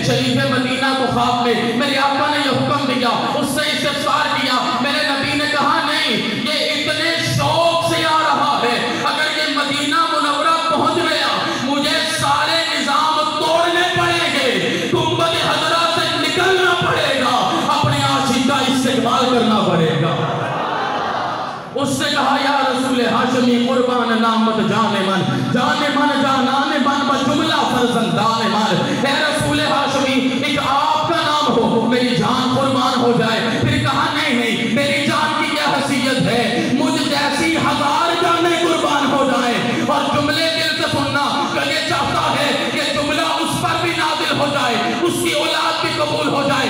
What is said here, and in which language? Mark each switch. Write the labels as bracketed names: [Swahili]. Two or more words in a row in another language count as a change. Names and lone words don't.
[Urdu] شریف مدینہ کو خواب میں میرے آقا نے یہ حکم دیا، اس سے استفسار کیا، میرے نبی نے کہا نہیں یہ اتنے شوق سے آ رہا ہے، اگر یہ مدینہ منورہ پہنچ گیا مجھے سارے نظام توڑنے پڑیں گے، گنبد خضرا سے نکلنا پڑے گا، اپنے عاشق کا استقبال کرنا پڑے گا۔ اس سے کہا [Persian] یا رسول ہاشمی قربان نامت جان من، جان من جانان من بجملہ فرزندان من۔ [Urdu] اے رسول ہاشمی ایک آپ کا نام ہو، میری جان قربان ہو جائے۔ پھر کہا نہیں میری جان کی کیا حیثیت ہے، مجھ جیسی 1000 جانیں قربان ہو جائیں۔ اور جملے دل سے سننا کہ یہ چاہتا ہے کہ جملہ اس پر بھی نازل ہو جائے، اس کی اولاد بھی قبول ہو جائے۔